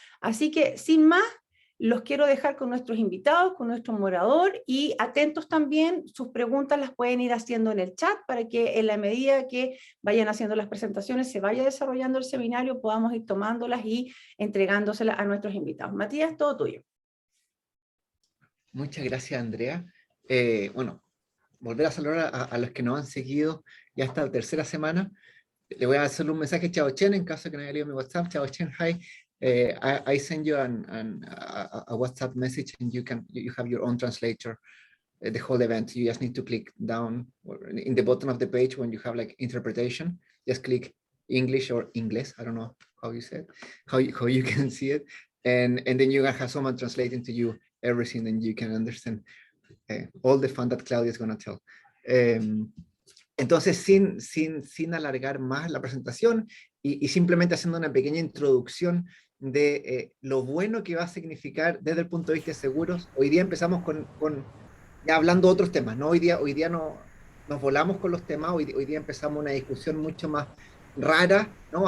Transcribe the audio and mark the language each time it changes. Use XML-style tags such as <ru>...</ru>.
<es>Así que, sin más, los quiero dejar con nuestros invitados, con nuestro moderador, y atentos también, sus preguntas las pueden ir haciendo en el chat para que en la medida que vayan haciendo las presentaciones, se vaya desarrollando el seminario, podamos ir tomándolas y entregándoselas a nuestros invitados. Matías, todo tuyo. Muchas gracias, Andrea. Bueno, volver a saludar a los que nos han seguido ya esta tercera semana. Le voy a hacer un mensaje a Xiaochen en caso de que no haya leído mi WhatsApp.</es> <en>Xiaochen, hi. I send you a WhatsApp message and you have your own translator the whole event. You just need to click down in the bottom of the page when you have like interpretation. Just click English or Ingles. I don't know how you say it, how you can see it. And then you have someone translating to you everything, and you can understand all the fun that Claudia is going to tell.</en> <es>Entonces, sin alargar más la presentación y simplemente haciendo una pequeña introducción de lo bueno que va a significar desde el punto de vista de seguros. Hoy día empezamos ya hablando de otros temas, ¿no? Hoy día no, nos volamos con los temas, hoy día empezamos una discusión mucho más rara, ¿no?</es>